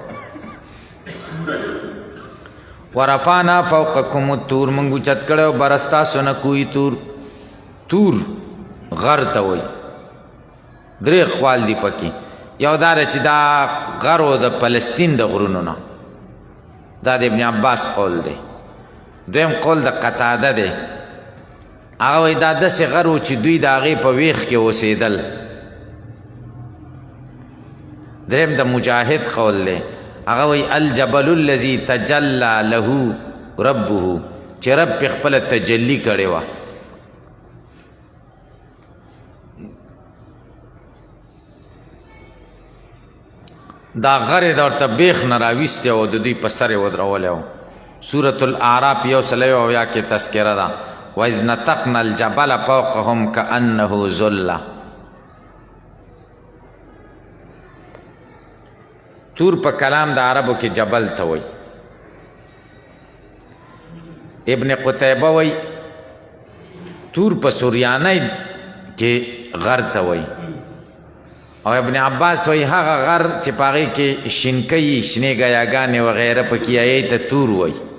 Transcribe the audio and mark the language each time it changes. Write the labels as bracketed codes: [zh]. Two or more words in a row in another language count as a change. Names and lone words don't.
[ar] ورفعنا فوقکم الطور [ps] مونږ اوچت کړی و بر ستاسو نه کوی تور غر ته وایي درې اقوال دي پکې یو دا چې دا غر و د فلسطین د غرونو نه دا د ابن عباس قول دی دویم قول د قتاده دی هغه وایي دا داسې غر و چې دوی د هغې په ویښ کې اوسېدل دریم د مجاهد قول دی هغه وایي [ar] الجبل الذي تجلى له ربه [ps] چې رب پې خپله تجلی کړې وه دا غر یې د ورته بیخ نه راویستی او د دوی په سر یې ودرولی و سورة الاعراف 180 کې تذکره ده [ar] وَإِذْ نَتَقْنَا الْجَبَلَ فَوْقَهُمْ كَأَنَّهُ ظُلَّةٌ [ps] تور په کلام د عربو کې جبل ته وایي ابن قتیبه وایي تور په سوریانۍ کې غر ته وایي او ابن عباس وایي هغه غر چې په هغې کې شینکۍ شنې ګیاګانې وغیره پکې هغې ته تور وایي